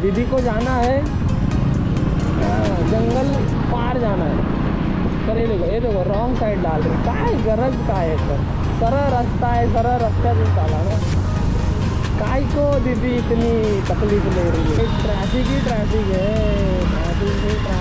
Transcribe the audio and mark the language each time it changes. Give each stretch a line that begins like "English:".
Hindi: दीदी को जाना है जंगल पार जाना है.
Marathi: तर
Hindi: ये देखो रॉन्ग साइड डाल रही.
Marathi: काय गरज काय आहे तर सरळ रस्ता आहे. सरळ रस्त्यातून चाला ना.
Hindi: काय को दीदी इतनी तकलीफ ले रही है. ट्रैफिक ही ट्रैफिक है. ट्रैफिक है.